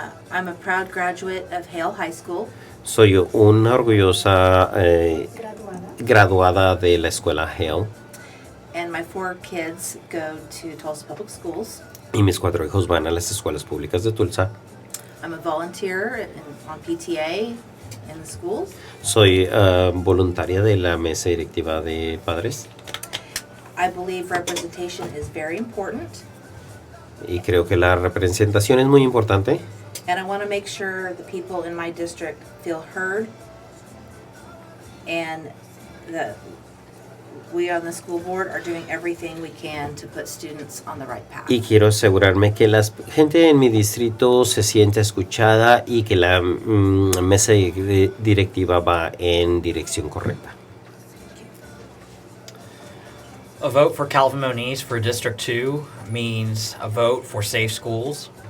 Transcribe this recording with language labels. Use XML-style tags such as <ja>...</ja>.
<en>I'm a proud graduate of Hale High School.</en> <es>Soy una orgullosa graduada de la escuela Hale.</es> <en>And my 4 kids go to Tulsa Public Schools.</en> <es>Y mis 4 hijos van a las escuelas públicas de Tulsa.</es> <en>I'm a volunteer on PTA in the schools.</en> <es>Soy voluntaria de la mesa directiva de padres.</es> <en>I believe representation is very important.</en> <es>Y creo que la representación es muy importante.</es> <en>And I want to make sure the people in my district feel heard and that we on the school board are doing everything we can to put students on the right path.</en> <es>Y quiero asegurarme que la gente en mi distrito se sienta escuchada y que la mesa directiva va en dirección correcta.</es> <en>A vote for Calvin Moniz for District 2 means a vote for safe schools.</en>